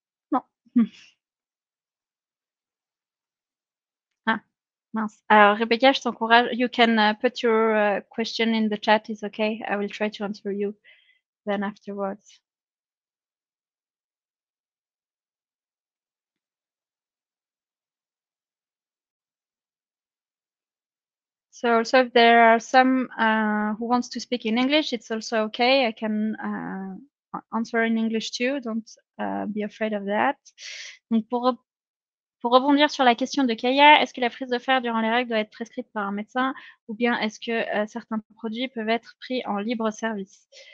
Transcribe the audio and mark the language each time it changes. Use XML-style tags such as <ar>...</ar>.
<fr>Non. Ah, mince. Alors, Rebecca, je t'encourage.</fr> <en>You can put your question in the chat. It's okay. I will try to answer you then afterwards. So also if there are some who wants to speak in English, it's also okay. I can answer in English too. Don't be afraid of that.</en> <fr>Donc pour rebondir sur la question de Kaya, est-ce que la prise de fer durant les règles doit être prescrite par un médecin ou bien est-ce que certains produits peuvent être pris en libre service?</fr>